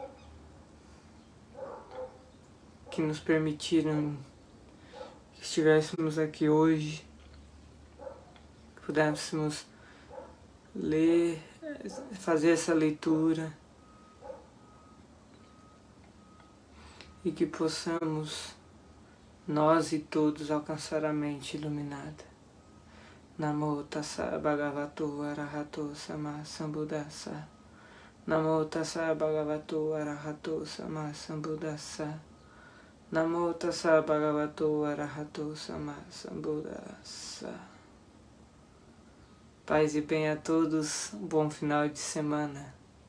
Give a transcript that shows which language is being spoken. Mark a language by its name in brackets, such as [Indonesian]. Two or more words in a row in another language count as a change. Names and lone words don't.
[Portuguese] que nos permitiram que estivéssemos aqui hoje, que pudéssemos ler, fazer essa leitura e que possamos nós e todos alcançar a mente iluminada. [Pali] Namo tassa bhagavato arahato sama sambuddhassa. Namo tassa bhagavato arahato sama sambuddhassa. Namo tassa bhagavato arahato sama sambuddhassa. [Portuguese] Paz e bem a todos, um bom final de semana.